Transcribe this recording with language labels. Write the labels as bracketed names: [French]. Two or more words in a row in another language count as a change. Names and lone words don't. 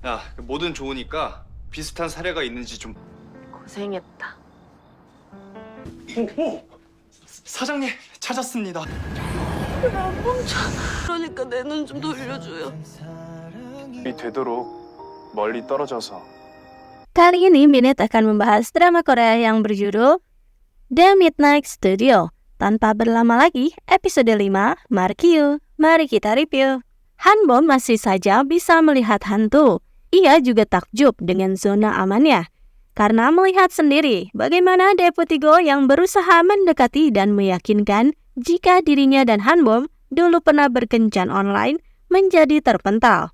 [Korean] 야, 뭐든 좋으니까 비슷한 사례가 있는지 좀. 고생했다. 오! 사장님 찾았습니다. 그러니까 내 눈 좀 돌려줘요. 되도록 멀리 떨어져서. [Indonesian] Kali ini Binet akan membahas drama Korea yang berjudul The Midnight Studio. Tanpa berlama lagi, episode 5, Markyu. Mari kita review. Hanbom masih saja bisa melihat hantu. Ia juga takjub dengan zona amannya. Karena melihat sendiri bagaimana Deputy Go yang berusaha mendekati dan meyakinkan jika dirinya dan Hanbom dulu pernah berkencan online menjadi terpental.